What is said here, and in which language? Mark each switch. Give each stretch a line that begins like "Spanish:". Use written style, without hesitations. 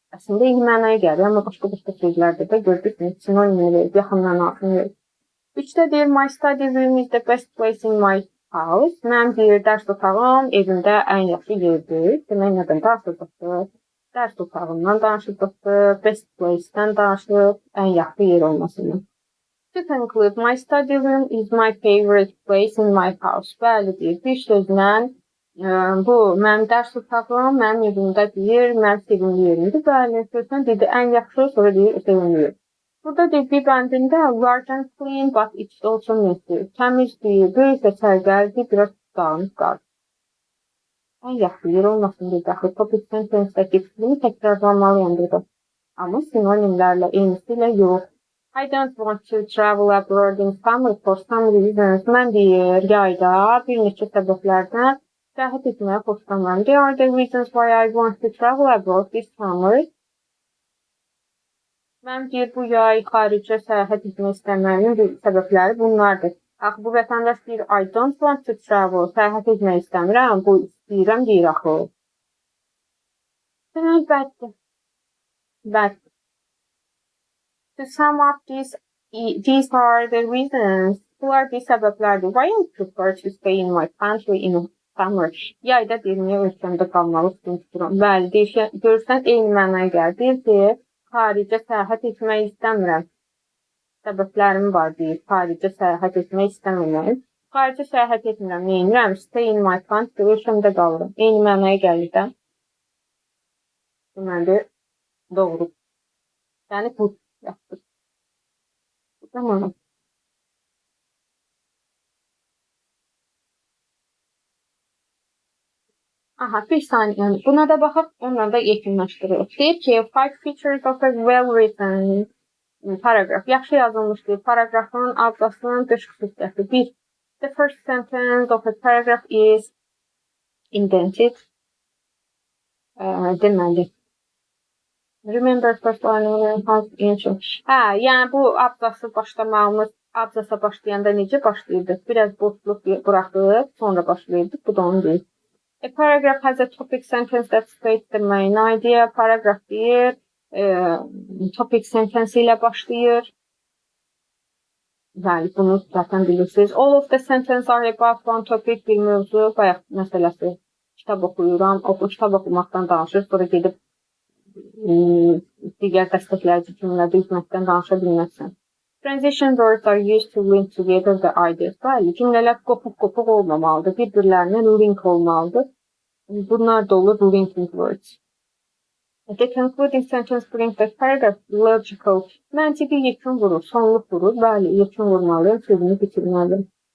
Azerbaijani: Əslində eyni mənaya gəlir, amma başqa sözlərdə də gördük, sinonimini verir, yaxın mənasını verir. 3-də deyir,
English: my study room is the best place in my house.
Azerbaijani: Mənim deyir, dərs otağım evimdə ən yaxşı yerdir. Demək, nədən danışırdıq? Dərs otağından danışırdıq, best place-dən danışırıq, ən yaxşı yer olmasından.
English: To conclude, my study room is my favorite place in my house.
Azerbaijani: Bəli deyir, bir sözlə bu mənim dərs otağım, mənim evimdə deyir, mənim sevimli yerimdir. Bəli, sözlə dedi, ən yaxşı, sonra deyir, sevimli yer. Burada deyir, bir bəndində
English: large and clean, but it's also messy.
Azerbaijani: Təmiz deyir, böyük və sərgəldir, biraz dağınıq qalır. Ən yaxşı yer olmasın deyir, daxil topic sentence-dəki fikrimi təkrarlanmalıyam burada. Amma sinonimlərlə, eynisilə yox.
English: I don't want to travel abroad in summer for some reasons.
Azerbaijani: Mən deyir, yayda bir neçə səbəblərdən səyahət etməyə xoşlanmıram.
English: They are the reasons why I want to travel abroad this summer.
Azerbaijani: Mən deyir, bu yay xaricə səyahət etmək istəməyimin səbəbləri bunlardır. Axı, bu vətəndaş deyir,
English: I don't want to travel,
Azerbaijani: səyahət etmək istəmirəm, bu istəyirəm deyir axı. Demək, bəddir. Bəddir.
English: To sum up, these are the reasons.
Azerbaijani: Bunlar bir səbəblərdir.
English: Why I prefer to stay in my country in summer.
Azerbaijani: Yayda deyir, niyə ölkəmdə qalmalı tuturam. Bəli, deyir, görürsən, eyni mənaya gəlir. Deyir ki, xaricə səyahət etmək istəmirəm. Səbəblərim var deyir, xaricə səyahət etmək istəmirəm. Xaricə səyahət etmirəm, neyinirəm?
English: Stay in my country,
Azerbaijani: ölkəmdə qalıram. Eyni mənaya gəlir də. Deməli, doğru. Yəni,
Turkish: bu yaptık. Tamam.
Azerbaijani: Aha,
Turkish: bir saniye.
Azerbaijani: Buna da bakıp onları da yekunlaşdırırıq.
English: Deyir ki, 5 features of a well-written paragraph.
Azerbaijani: Yaxşı yazılmış bir paragrafın abzasının dış xüsusiyyəti. 1.
English: The first sentence of a paragraph is indented.
Azerbaijani: Deməli.
English: Remember first line has intro.
Azerbaijani: Yəni bu abzası başlamağımız, abzasa başlayanda necə başlayırdıq? Biraz boşluq buraxdıq, sonra başlayırdıq. Bu da onu deyir.
English: A paragraph has a topic sentence that states the main idea.
Azerbaijani: Paragraph deyir, topic sentence ilə başlayır. Bəli, bunu zaten bilirsiniz. All of the sentences are about one topic, bir mövzu, bayaq məsələsi. Kitab oxuyuram, kitab oxumaqdan danışır, sonra gedib digər dəstəkləyici cümlədə üzməkdən danışa bilməzsən.
English: Transition words are used to link together the ideas.
Azerbaijani: Bəli, cümlələr qopuq olmamalıdır, bir-birlərinə link olmalıdır. Bunlar da olur linking words.
English: The concluding sentence brings the paragraph logical.
Azerbaijani: Məntiqi yekun vurur, sonluq vurur. Bəli, yekun vurmalıyım, sözünü bitirməliyim.